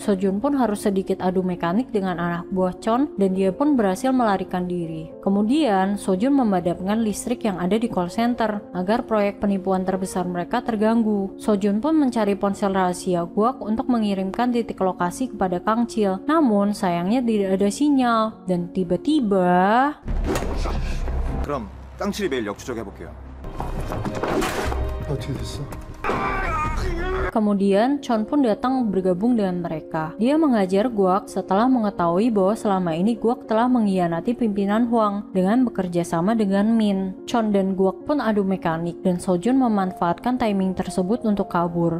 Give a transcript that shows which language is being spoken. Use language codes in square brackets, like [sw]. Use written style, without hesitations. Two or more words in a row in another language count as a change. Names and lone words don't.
[id] Sojun pun harus sedikit adu mekanik dengan anak buah Chon dan dia pun berhasil melarikan diri. Kemudian, Sojun memadamkan listrik yang ada di call center agar proyek penipuan terbesar mereka terganggu. Sojun pun mencari ponsel rahasia Guak untuk mengirimkan titik lokasi kepada Kang Chil. Namun, sayangnya tidak ada sinyal. Dan tiba-tiba... [ko] 그럼 깡칠이 매일 역추적해볼게요. 어떻게 됐어? [id] Kemudian Chon pun datang bergabung dengan mereka. Dia mengajar Guak setelah mengetahui bahwa selama ini Guak telah mengkhianati pimpinan Huang dengan bekerja sama dengan Min. Chon dan Guak pun adu mekanik dan Sojun memanfaatkan timing tersebut untuk kabur.